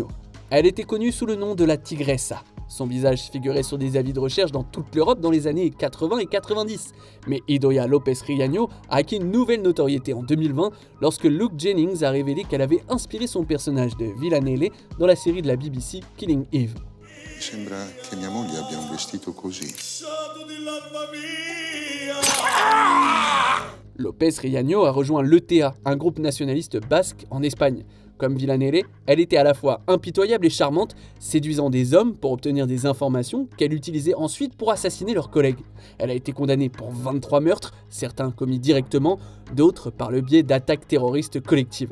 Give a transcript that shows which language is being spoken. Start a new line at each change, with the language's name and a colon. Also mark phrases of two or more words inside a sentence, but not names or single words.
French: Elle était connue sous le nom de la tigressa. Son visage figurait sur des avis de recherche dans toute l'Europe dans les années 80 et 90. Mais Idoia López Riaño a acquis une nouvelle notoriété en 2020 lorsque Luke Jennings a révélé qu'elle avait inspiré son personnage de Villanelle dans la série de la BBC Killing Eve.
Italian: Sembra che mia moglie abbia un vestito così.
French: López Riaño a rejoint l'ETA, un groupe nationaliste basque en Espagne. Comme Villanelle, elle était à la fois impitoyable et charmante, séduisant des hommes pour obtenir des informations qu'elle utilisait ensuite pour assassiner leurs collègues. Elle a été condamnée pour 23 meurtres, certains commis directement, d'autres par le biais d'attaques terroristes collectives.